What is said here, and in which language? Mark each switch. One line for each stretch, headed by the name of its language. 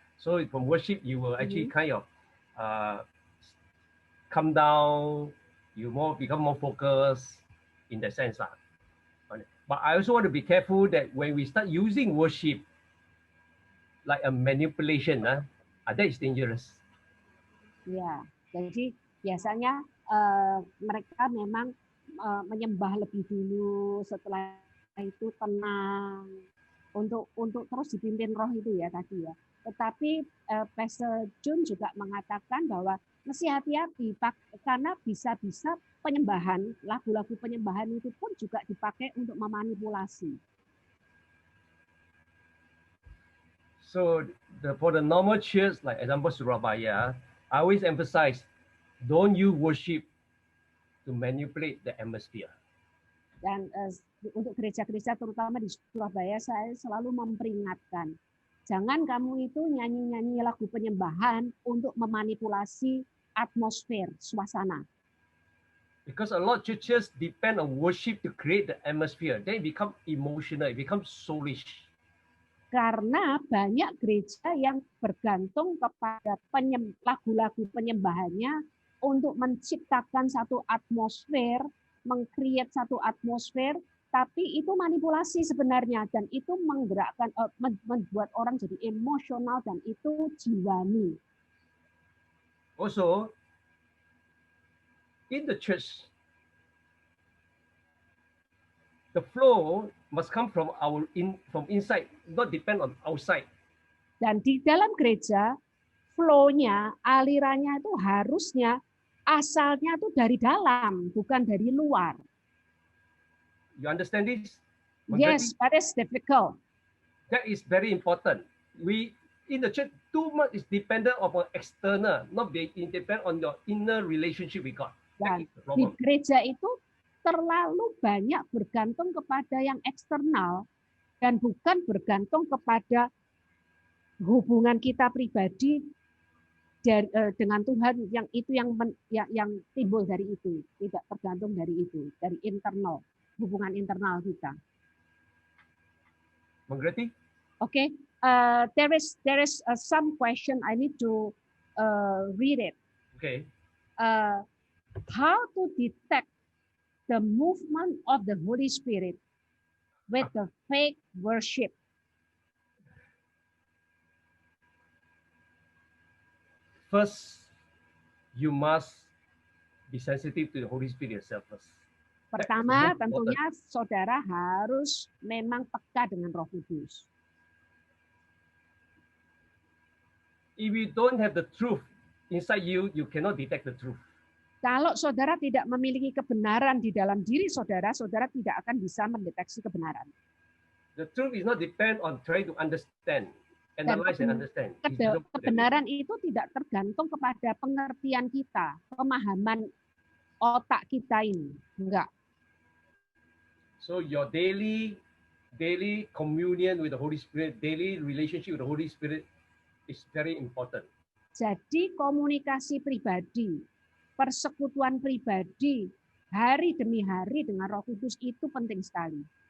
English: So from worship, you will actually kind of come down. You become more focused in that sense, lah. But I also want to be careful that when we start using worship like a manipulation, that is dangerous.
Indonesian: Ya, jadi biasanya mereka memang menyembah lebih dulu, setelah itu tenang untuk terus dipimpin roh itu ya tadi ya. Tetapi Pastor Jun juga mengatakan bahwa mesti hati-hati karena bisa-bisa penyembahan, lagu-lagu penyembahan itu pun juga dipakai untuk memanipulasi.
English: So for the normal church, like example Surabaya, I always emphasize, don't you worship to manipulate the atmosphere.
Indonesian: Dan untuk gereja-gereja terutama di Surabaya, saya selalu memperingatkan, jangan kamu itu nyanyi-nyanyi lagu penyembahan untuk memanipulasi atmosfer, suasana.
English: Because a lot of churches depend on worship to create the atmosphere. Then it becomes emotional, it becomes soulish.
Indonesian: Karena banyak gereja yang bergantung kepada lagu-lagu penyembahannya untuk menciptakan satu atmosfer, meng-create satu atmosfer, tapi itu manipulasi sebenarnya, dan itu menggerakkan, membuat orang jadi emosional, dan itu jiwani.
English: Also, in the church, the flow must come from from inside, not depend on outside.
Indonesian: Dan di dalam gereja, flow-nya, alirannya itu harusnya asalnya itu dari dalam, bukan dari luar.
English: You understand this? Yes, that is difficult. That is very important. We in the church too much is dependent upon external, not be depend on your inner relationship with God.
Indonesian: Dan di gereja itu terlalu banyak bergantung kepada yang eksternal dan bukan bergantung kepada hubungan kita pribadi dengan Tuhan, yang timbul dari itu, tidak tergantung dari itu, dari internal, hubungan internal kita. Mengerti?
English: Okay, there is some question I need to read it. Okay. How to detect the movement of the Holy Spirit with the fake worship? First, you must be sensitive to the Holy Spirit yourself first.
Indonesian: Pertama, tentunya saudara harus memang peka dengan Roh Kudus.
English: If you don't have the truth inside you, you cannot detect the truth.
Indonesian: Kalau saudara tidak memiliki kebenaran di dalam diri saudara, saudara tidak akan bisa mendeteksi kebenaran.
English: The truth is not depend on trying to understand, analyze and understand.
Indonesian: Kebenaran itu tidak tergantung kepada pengertian kita, pemahaman otak kita ini. Enggak.
English: So your daily communion with the Holy Spirit, daily relationship with the Holy Spirit is very important.
Indonesian: Jadi komunikasi pribadi, persekutuan pribadi, hari demi hari dengan Roh Kudus itu penting sekali.